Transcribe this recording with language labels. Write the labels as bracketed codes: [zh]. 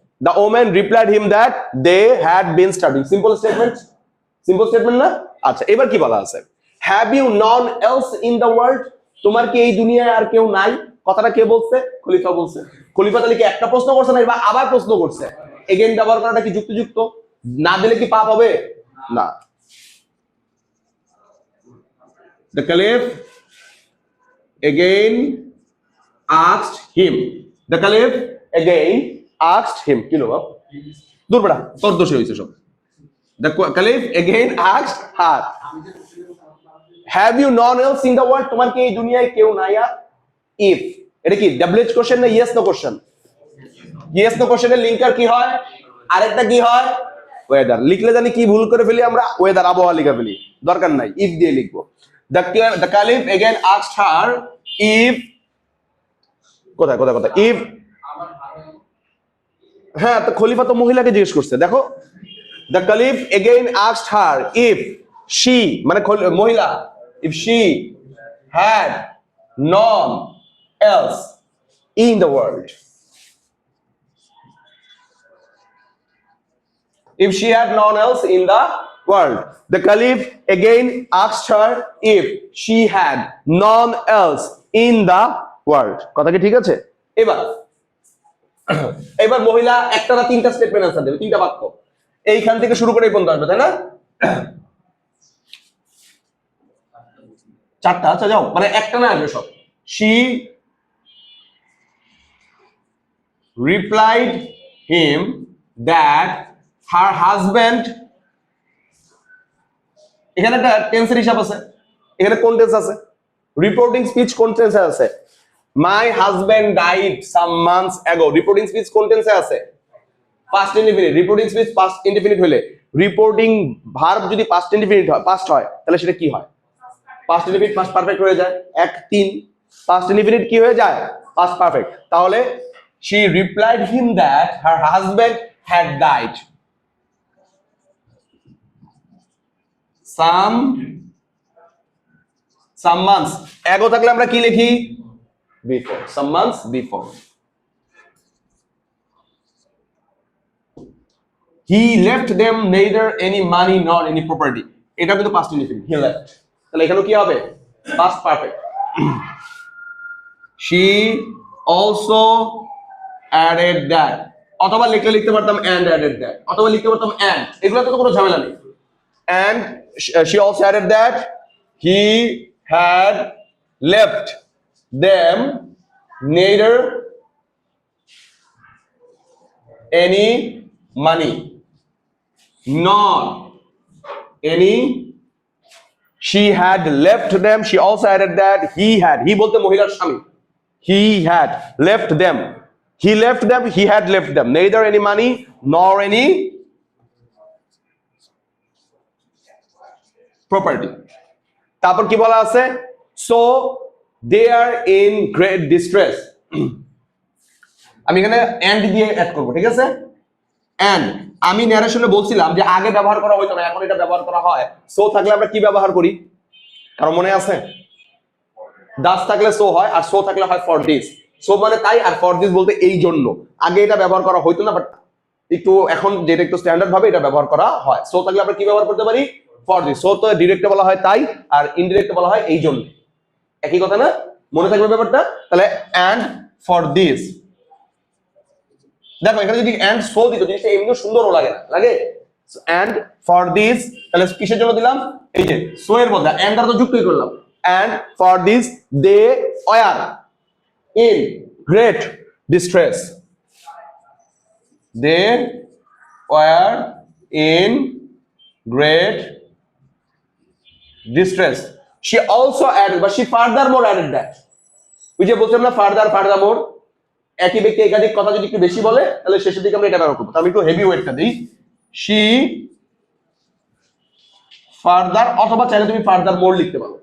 [en] The woman replied him that they had been starving. Simple statement না? [bn] আচ্ছা, এবার কি বলা আছে? [en] Have you none else in the world? [bn] তোমার কি এই দুনিয়ায় আর কেউ নাই? কথাটা কে বলছে? খলিফা বলছে। খলিফা তাহলে কি একটা প্রশ্ন করছে না, বা আবার প্রশ্ন করছে? এগেইন ব্যবহার করাটা কি যুক্তিযুক্ত? না দিলে কি পাপ হবে? না। [en] The caliph again asked him. The caliph again asked him, [bn] কি লো বাপ? দূর বেটা, তোর দোষে হয়েছে সব। [en] The caliph again asked her, have you none else in the world? [bn] তোমার কি এই দুনিয়ায় কেউ নাই? if, এটা কি WH কোশ্চেন না yes no question? yes no কোশ্চেনের লিঙ্কার কি হয়? আরেকটা কি হয়? ওয়েদার। লিখলে জানি কি ভুল করে ফেলি আমরা, ওয়েদার আবহাওয়া লিখে ফেলি, দরকার নাই, if দিয়ে লিখবো। [en] The caliph again asked her if, [bn] কোথায় if, হ্যাঁ তো খলিফা তো মহিলাকে জিজ্ঞেস করছে, দেখো। [en] The caliph again asked her if she, [bn] মানে মহিলা, [en] if she had none else in the world. If she had none else in the world. The caliph again asked her if she had none else in the world. [bn] কথা কি ঠিক আছে? এবার এবার মহিলা একটা না তিনটা স্টেটমেন্ট আনসার দেবে, তিনটা বাক্য এইখান থেকে শুরু করে এই পর্যন্ত আসবে, তাই না? চারটা, আচ্ছা যাও, মানে একটা না আসবে সব। She [en] replied him that her husband, [bn] এখানে একটা টেন্সের হিসাব আছে, এখানে কোন টেন্স আছে? রিপোর্টিং স্পিচ কোন টেন্সে আছে? [en] my husband died some months ago, [bn] reporting speech কোন টেন্সে আছে? Past indefinite. Reporting speech past indefinite হলে, রিপোর্টিং ভার্ব যদি পাস্ট ইনডিফিনিট হয়, পাস্ট হয়, তাহলে সেটা কি হয়? পাস্ট ইনডিফিনিট পাস্ট পারফেক্ট হয়ে যায়। 1-3 পাস্ট ইনডিফিনিট কি হয়ে যায়? Past perfect. [en] তাহলে she replied him that her husband had died some months ago, [bn] থাকলে আমরা কি লিখি? [en] before, some months before. He left them neither any money nor any property, এটা কিন্তু past indefinite, he left, [bn] তাহলে এখানে কি হবে? [en] past perfect. She also added that, [bn] অথবা লিখতে পারতাম and added that, অথবা লিখতে পারতাম and, এগুলোতে তো কোনো ঝামেলা নেই। [en] And she also added that he had left them neither any money nor any, she had left them, she also added that he had, he [bn] বলতে মহিলার স্বামী, [en] he had left them, he left them, he had left them neither any money nor any property. [bn] তারপর কি বলা আছে? [en] so they are in great distress, [bn] আমি এখানে and দিয়ে অ্যাড করব, ঠিক আছে? and আমি ন্যারেশনে বলছিলাম যে আগে ব্যবহার করা হতো না, এখন এটা ব্যবহার করা হয়। so থাকলে আমরা কি ব্যবহার করি, কারো মনে আছে? দাস থাকলে so হয়, আর so থাকলে হয় for this, so মানে তাই, আর for this বলতে এই জন্য। আগে এটা ব্যবহার করা হতো না, বাট একটু এখন যেটা একটু স্ট্যান্ডার্ড ভাবে এটা ব্যবহার করা হয়। so থাকলে আমরা কি ব্যবহার করতে পারি? for this. so তো ডিরেক্টে বলা হয় তাই, আর ইনডিরেক্টে বলা হয় এই জন্য, একই কথা না? মনে থাকবে ব্যাপারটা? তাহলে and for this, দেখো এখানে যদি and so দিত, জিনিসটা এমনিও সুন্দরও লাগে না, লাগে? and for this, তাহলে কিসের জন্য দিলাম? এই যে so এর মধ্যে and দ্বারা তো যুক্তই করলাম। [en] and for this they were in great distress, they were in great distress. She also added, but she furthermore added that, [bn] ওই যে বলছিলাম না furthermore, একই ব্যক্তি একাধিক কথা যদি একটু বেশি বলে তাহলে শেষের দিকে আমরা এটা ব্যবহার করবো। আমি একটু হেভি ওয়েটটা দিই, she further, অথবা চাইলে তুমি furthermore লিখতে পারো।